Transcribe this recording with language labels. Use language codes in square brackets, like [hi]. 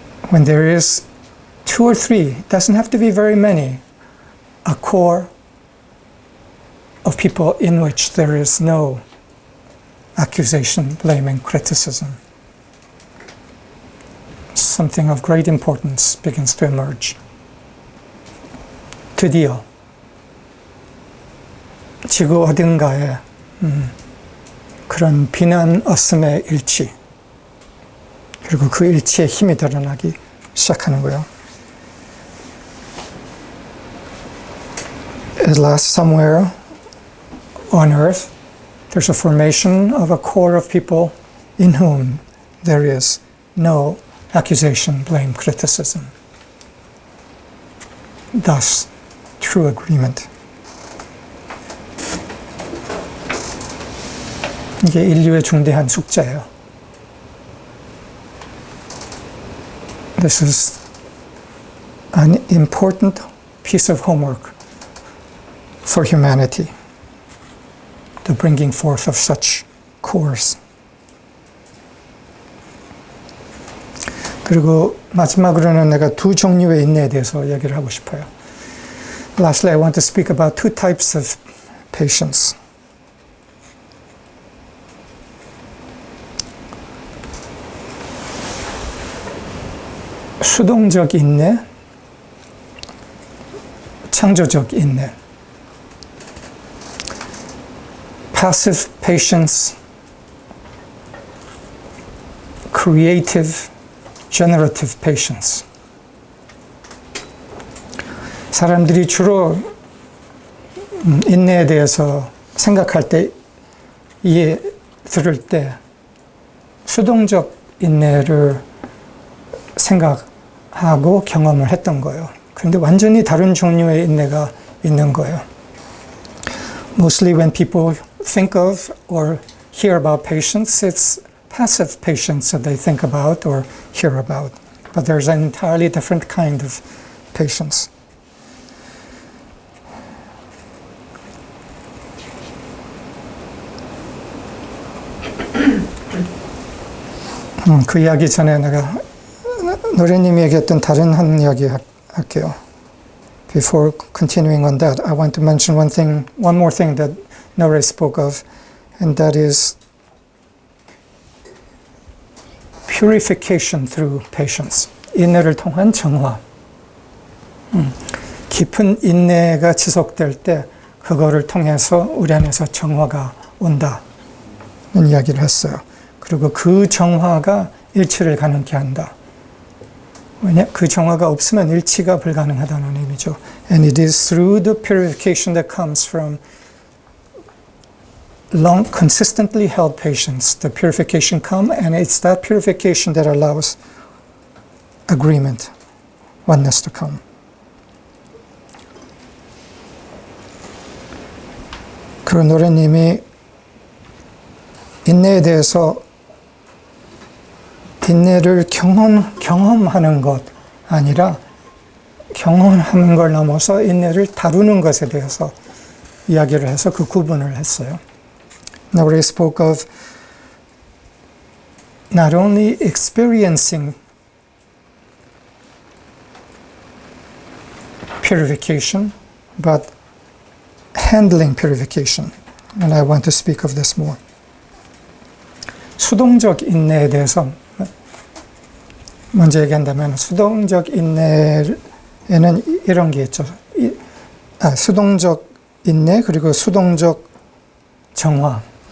[en] When there is two or three, it doesn't have to be very many, a core of people in which there is no accusation, blame, and criticism. Something of great importance begins to emerge. [ko] 드디어 지구 어딘가에 그런 비난 없음의 일치, 그리고 그 일치의 힘이 드러나기 시작하는 거예요. [en] At last, somewhere on earth, there's a formation of a core of people in whom there is no accusation, blame, criticism. Thus, true agreement. [ko] 이게 인류의 중대한 숙제예요. [en] This is an important piece of homework for humanity, the bringing forth of such cores. [ko] 그리고 마지막으로는 내가 두 종류의 인내에 대해서 얘기를 하고 싶어요. [en] Lastly, I want to speak about two types of patience. [ko] 수동적 인내, 창조적 인내. [en] Passive patience, creative, generative patience. [ko] 사람들이 주로 인내에 대해서 생각할 때, 들을 때 수동적 인내를 생각하고 경험을 했던 거예요. 그런데 완전히 다른 종류의 인내가 있는 거예요. [en] Mostly when people think of or hear about patience, it's passive patients that they think about or hear about. But there's an entirely different kind of patients. [ko] 그 이야기 전에 내가 노래님이 얘기했던 다른 한 이야기 할게요. [en] Before continuing on that, I want to mention one more thing that Nore spoke of, and that is purification through patience. [ko] 인내를 통한 정화. 깊은 인내가 지속될 때 그거를 통해서 우리 안에서 정화가 온다는 이야기를 했어요. 그리고 그 정화가 일치를 가능케 한다. 왜냐? 그 정화가 없으면 일치가 불가능하다는 의미죠. [en] And it is through the purification that comes from long, consistently held patience. The purification come, and it's that purification that allows agreement, oneness to come. [ko] 그리고 노래님이 인내에 대해서 인내를 경험하는 것 아니라 경험하는 걸 넘어서 인내를 다루는 것에 대해서 이야기를 해서 그 구분을 했어요. [en] Now we spoke of not only experiencing purification, but handling purification. And I want to speak of this more. [ko] 수동적 인내에 대해서 먼저 얘기한다면 수동적 인내에는 이런 게 있죠. 수동적 인내 그리고 수동적 정화.